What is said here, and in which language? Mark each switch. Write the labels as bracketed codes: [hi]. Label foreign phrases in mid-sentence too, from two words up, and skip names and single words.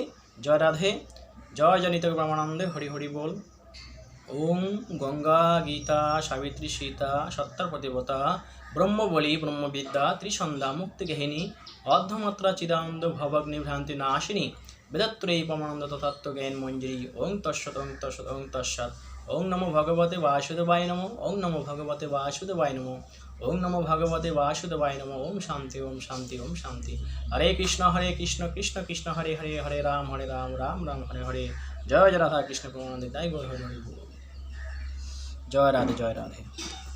[bn] জয় রাধে, জয় জনিত ব্রহ্মানন্দে, হরি হরি বল। [sa] ওম গঙ্গা গীতা সাবিত্রী সীতা সত্তর প্রতিবতা ব্রহ্মবলী ব্রহ্মবিদ্যা ত্রিসন্ধ্যা মুক্তিগেহিনী অর্ধমাত্রা চিদানন্দ ভবগ্নি ভ্রান্তি নাশিনী বেদত্রয়ী পরমানন্দ তত্ত্ব জ্ঞান মঞ্জরি। ওং তৎসৎ ওং তৎসৎ ওং তৎসৎ। ওং নমো ভগবতে বাসুদেবায় নমো। ওং নমো ভগবতে বাসুদেবায় নমো। ওং নমো ভগবতে বাসুদেবায় নমো। ওম শান্তি ওম শান্তি ওম শান্তি। হরে কৃষ্ণ কৃষ্ণ কৃষ্ণ হরে হরে, হরে রাম রাম রাম হরে হরে। [bn] জয় রাধা কৃষ্ণ প্রেমানন্দে, তাই গৌর হরি হরি বল। জয় রাধে, জয় রাধে।